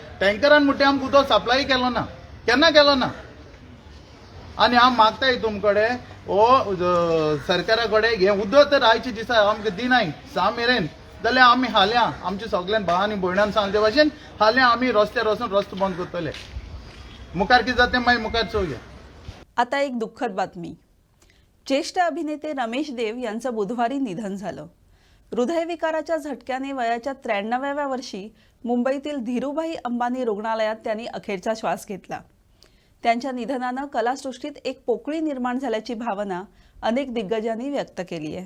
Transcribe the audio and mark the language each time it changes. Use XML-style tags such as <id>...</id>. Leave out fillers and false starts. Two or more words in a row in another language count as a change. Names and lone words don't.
<kok>टँकरान म्हणटा आमकां उदो सप्लाय केलो ना, केन्ना केलो ना. आनी हांव मागताय तुमचे कडेन हो सरकारा कडेन हे उदक तर आयचे दिसा आमकां दिनाय 6 मेरेन जाल्यार आमी हाल्या आमच्या सगळ्यां भावांनी भयणांक सांगले भाशेन हाल्या आमी रस्त्यार वचून रस्तो बंद करतले. मुखार कितें जाता तें मागीर मुखार चोवया.</kok> <mr>आता एक दुःखद बातमी. ज्येष्ठ अभिनेते रमेश देव यांचं बुधवारी निधन झालं. हृदयविकाराच्या झटक्याने वयाच्या 93व्या वर्षी मुंबईतील धीरूभाई अंबानी रुग्णालयात त्यांनी अखेरचा श्वास घेतला. त्यांच्या निधनानं कलासृष्टीत एक पोकळी निर्माण झाल्याची भावना अनेक दिग्गजांनी व्यक्त केली आहे.</mr>